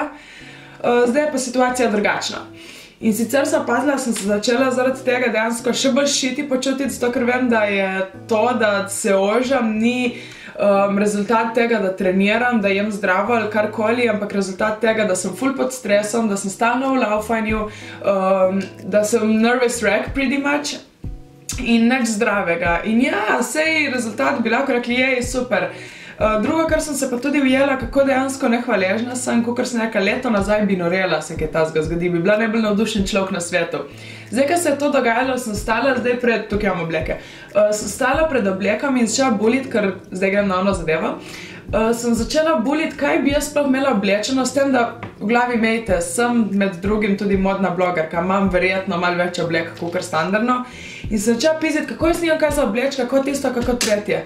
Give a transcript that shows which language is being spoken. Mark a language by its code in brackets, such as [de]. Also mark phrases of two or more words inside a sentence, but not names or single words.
[sl] Zdaj je pa situacija drugačna. In sicer sem opazila, sem se začela zaradi tega dejansko še bolj šiti počutiti, zato ker vem, da je to, da se ožam, ni rezultat tega, da treniram, da jem zdravo ali karkoli, ampak rezultat tega, da sem ful pod stresom, da sem stalno v laufanju, da sem [en] nervous wreck pretty much [sl] in nič zdravega. In ja, sej rezultat bi lahko rekli, jej, super. Drugo, kar sem se pa tudi ujela, kako dejansko nehvaležna sem, kakor sem nekaj leto nazaj bi norela se kaj tazga zgodi, bi bila najbolj navdušen človek na svetu. Zdaj, ko se je to dogajalo, sem stala zdaj pred, tukaj imam obleke, sem stala pred oblekami in začela bulit, ker zdaj grem na ono zadevo, sem začela bulit, kaj bi jaz sploh imela oblečeno, s tem, da v glavi imejte, sem med drugim tudi modna blogerka, imam verjetno malo več oblek, kakor standardno, in sem začela piziti, kako jaz nimam kaj za obleč, kako tisto, kako tretje.